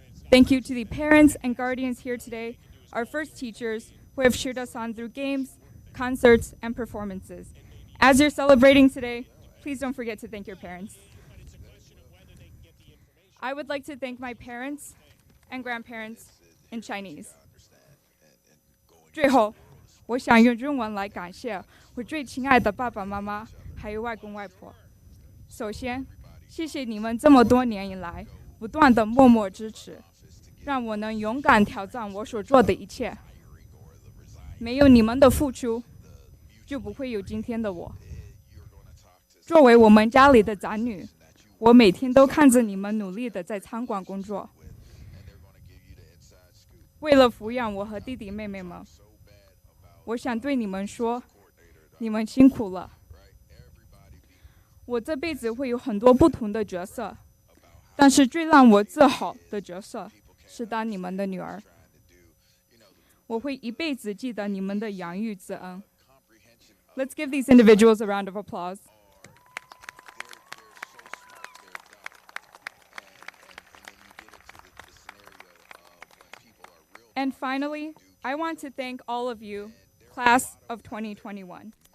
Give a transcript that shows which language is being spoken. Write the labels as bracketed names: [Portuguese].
[English] Thank you to the parents and guardians here today, our first teachers who have cheered us on through games, concerts, and performances. As you're celebrating today, please don't forget to thank your parents. I would like to thank my parents and grandparents in Chinese. [Chinese] 最后，我想用中文来感谢我最亲爱的爸爸妈妈，还有外公外婆。首先，谢谢你们这么多年以来不断的默默支持，让我能勇敢挑战我所做的一切。没有你们的付出，就不会有今天的我。作为我们家里的长女，我每天都看着你们努力的在餐馆工作，为了抚养我和弟弟妹妹们。我想对你们说，你们辛苦了。我这辈子会有很多不同的角色，但是最让我自豪的角色是当你们的女儿。我会一辈子记得你们的养育之恩。 [English] Let's give these individuals a round of applause. And finally, I want to thank all of you, class of 2021.